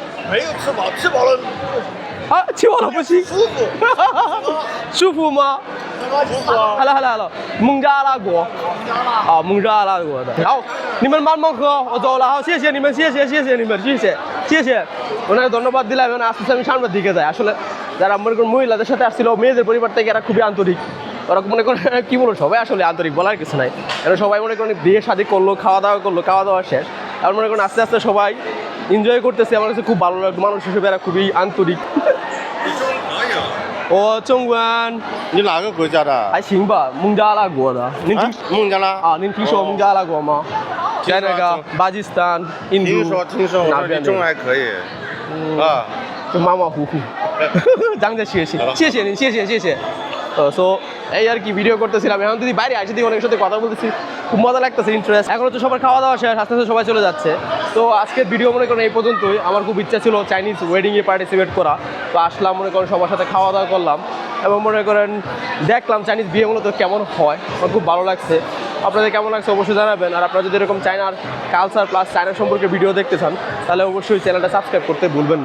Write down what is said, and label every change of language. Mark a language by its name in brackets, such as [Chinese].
[Chinese] 没有吃饱，吃饱了啊，吃饱了不行。舒服。舒服吗？什么舒服啊？好了好了好了，蒙扎拉国。啊，蒙扎拉国的。好，你们慢慢喝，我走了。好，谢谢你们，谢谢你们，谢谢。 [Bangla] ওনাকে ধন্যবাদ দিলাম এবং আস্তে আস্তে আমি সামনের দিকে যাই আসলে যারা মনে করেন মহিলাদের সাথে আসছিল মেয়েদের পরিবার থেকে এরা খুবই আন্তরিক ওরা মনে করেন কি বলবো সবাই আসলে আন্তরিক বলার কিছু নাই এরা সবাই মনে করেন বিয়ে শাদী করলো খাওয়া দাওয়া শেষ আর মনে করেন আস্তে আস্তে সবাই এনজয় করতেছে আমার কাছে খুব ভালো লাগলো মানুষ হিসেবে এরা খুবই আন্তরিক ও চংগুয়ান [Chinese] 你哪个国家的？还行吧孟加拉国的您听孟加拉。啊您听说孟加拉国吗在那个巴基斯坦印度听说，我说你中文还可以。啊，就马马虎虎讲着学习谢谢您谢谢 [Bangla] সো এই আর কি ভিডিও করতেছিলাম এখন যদি বাইরে আসে দিয়ে অনেকের সাথে কথা বলতেছি খুব মজা লাগতেছে ইন্টারেস্ট এখন তো সবার খাওয়া দাওয়া শেষ আস্তে আস্তে সবাই চলে যাচ্ছে তো আজকের ভিডিও মনে করেন এই পর্যন্তই আমার খুব ইচ্ছা ছিল চাইনিজ ওয়েডিংয়ে পার্টিসিপেট করা তো আসলাম মনে করেন সবার সাথে খাওয়া দাওয়া করলাম এবং মনে করেন দেখলাম চাইনিজ বিয়ে মূলত কেমন হয় আমার খুব ভালো লাগছে আপনাদের কেমন লাগছে অবশ্যই জানাবেন আর আপনারা যদি এরকম চায়নার কালচার প্লাস চায়না সম্পর্কে ভিডিও দেখতে চান তাহলে অবশ্যই চ্যানেলটা সাবস্ক্রাইব করতে ভুলবেন না